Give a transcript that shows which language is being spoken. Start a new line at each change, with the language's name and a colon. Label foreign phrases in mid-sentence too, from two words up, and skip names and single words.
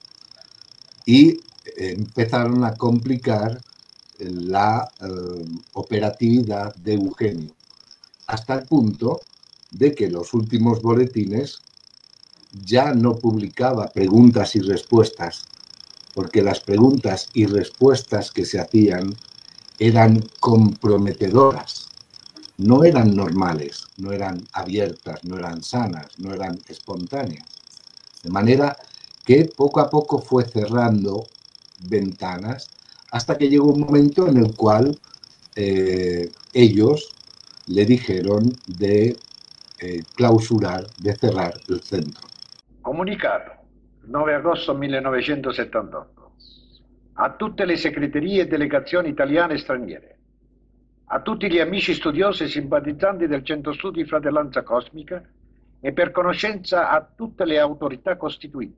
Spanish: Y empezaron a complicar la operatividad de Eugenio, hasta el punto de que los últimos boletines ya no publicaba preguntas y respuestas, porque las preguntas y respuestas que se hacían eran comprometedoras, no eran normales, no eran abiertas, no eran sanas, no eran espontáneas. De manera que poco a poco fue cerrando ventanas hasta que llegó un momento en el cual ellos le dijeron de clausurar, de cerrar el centro.
Italian: Comunicato, 9 agosto 1978, a tutte le segreterie e delegazioni italiane e straniere, a tutti gli amici studiosi e simpatizzanti del Centro Studi Fratellanza Cosmica e per conoscenza a tutte le autorità costituite.